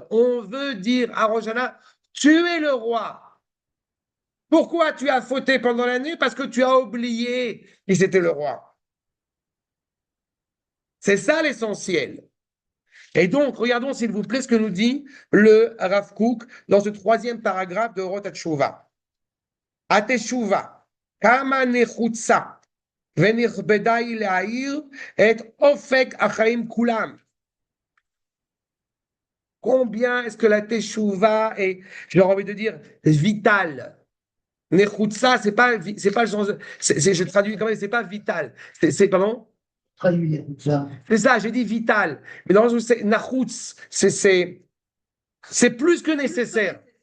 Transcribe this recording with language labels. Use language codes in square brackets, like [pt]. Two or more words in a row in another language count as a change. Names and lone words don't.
[fr] On veut dire à Rosh Hashanah, tu es le roi. Pourquoi tu as fauté pendant la nuit? Parce que tu as oublié qui c'était le roi. C'est ça l'essentiel. Et donc, regardons s'il vous plaît ce que nous dit le Rav Kook dans ce 3e paragraphe de Orot HaTeshuvah. [he] התשובה כמה נחוצה ונכבדה היא להאיר את אופק החיים כולם. [fr] Combien est-ce que la teshuva est, j'ai envie de dire, vitale? Nechutza, c'est pas le sens, je traduis quand même, c'est pas vital. C'est comment? Traduire ça. C'est ça, j'ai dit vital. Mais dans le sens où c'est nachutz, c'est plus que nécessaire.